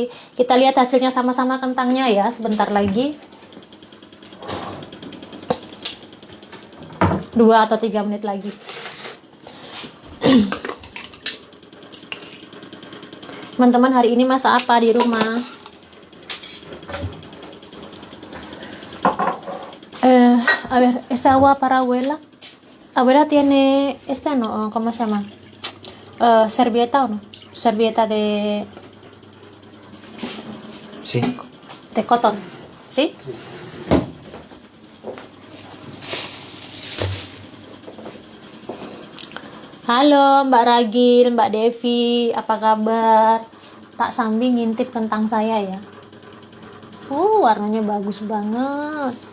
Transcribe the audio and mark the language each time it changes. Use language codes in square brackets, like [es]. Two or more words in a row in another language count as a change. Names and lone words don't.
[id] Kita lihat hasilnya sama-sama kentangnya ya, sebentar lagi. 2 atau 3 menit lagi. Teman-teman, hari ini masak apa di rumah? [es] A ver, esta agua para abuela. Abuela tiene no, ¿cómo se llama? Servilleta o no? Servilleta de Sí. cotton, ¿sí? [id] Halo Mbak Ragil, Mbak Devi, apa kabar? Tak sambil ngintip kentang saya ya. Warnanya bagus banget.